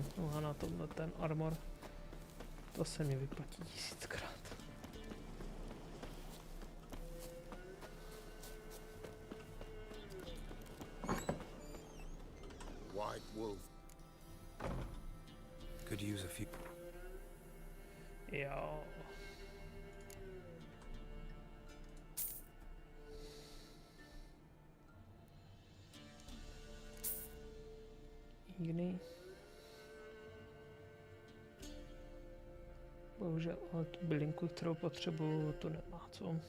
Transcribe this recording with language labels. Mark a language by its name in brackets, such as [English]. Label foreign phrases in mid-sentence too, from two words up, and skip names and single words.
[Czech] No a na tomhle ten armor, to se mi vyplatí 1000krát. [English] White wolf. Could use a few. [Czech] Jo. Jiný. Bohužel, ale tu bylinku, kterou potřebuju, to nemá, co?